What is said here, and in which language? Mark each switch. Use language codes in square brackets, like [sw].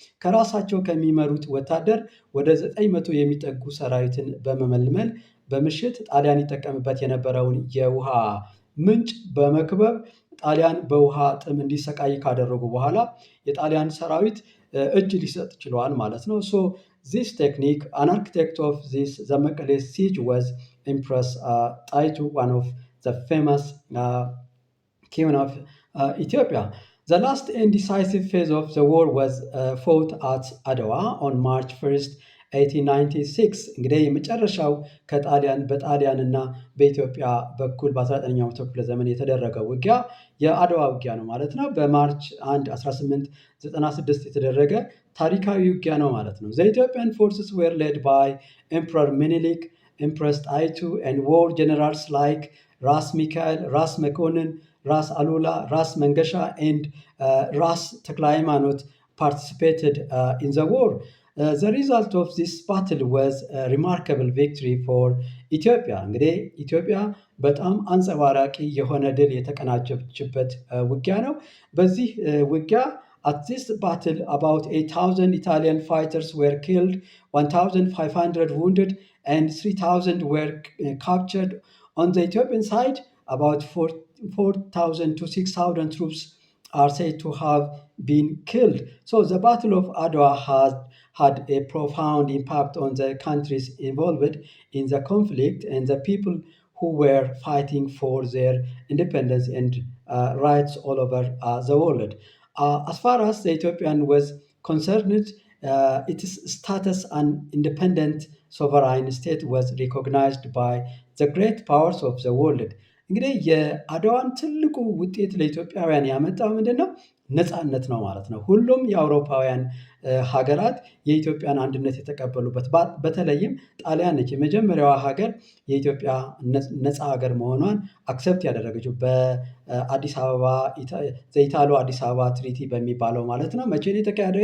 [am] ከራሳቸው ከሚመሩት ወታደር ወደ 900 የሚጠጉ ሰራዊትን በመመልመል በምሽት ጣሊያን ይጠቀምበት የነበረውን የውሃ ምንጭ በመክበብ ጣሊያን በውሃ ጥም እንዲሰቃይ ካደረጉ በኋላ የጣሊያን ሰራዊት እጅ ሊሰጥ ችለዋል ማለት ነው። [en] So this technique, an architect of the መቀሌ siege was Empress ጣይቱ, one of the famous queen of Ethiopia. The last and decisive phase of the war was fought at Adwa on March 1st, 1896. [am] እንግዲህ የመጨረሻው በጣሊያን እና በኢትዮጵያ በኩል በ19ኛው ክፍለ ዘመን የተደረገው ውጊያ የአድዋ ውጊያ ነው ማለት ነው። በማርች 1 1896 የተደረገ ታሪካዊ ውጊያ ነው ማለት ነው። [en] The Ethiopian forces were led by Emperor Menelik, Empress ጣይቱ and war generals like ራስ ሚካኤል፣ ራስ መኮንን፣ ራስ አሉላ፣ ራስ መንገሻ and ራስ ተክለ ሃይማኖት participated in the war. The result of this battle was a remarkable victory for Ethiopia. [am] እንግዲህ ኢትዮጵያ በጣም አንጸባራቂ የሆነ ድል የተቀናጀችበት ውጊያ ነው። በዚህ ውጊያ [en] at this battle about 8,000 Italian fighters were killed, 1,500 wounded and 3,000 were captured. On the Ethiopian side, about 4,000 to 6,000 troops are said to have been killed. So the Battle of Adwa had a profound impact on the countries involved in the conflict and the people who were fighting for their independence and rights all over the world. As far as the Ethiopian was concerned, its status an independent sovereign state was recognized by the great powers of the world. [am] እንግዲህ የአድዋን ትልቁ ውጤት ለኢትዮጵያውያን ያመጣው ምንድን ነው? ነፃነት ነው ማለት ነው። ሁሉም የአውሮፓውያን ሀገራት የኢትዮጵያን አንድነት የተቀበሉበት በተለይም ጣሊያን ነች የመጀመሪያዋ ሀገር የኢትዮጵያ ነፃ ሀገር መሆኗን አክሰፕት ያደረገችው በአዲስ አበባ ዘኢታሎ አዲስ አበባ ትሪቲ በሚባለው ማለት ነው። መቼ ነው የተካሄደው?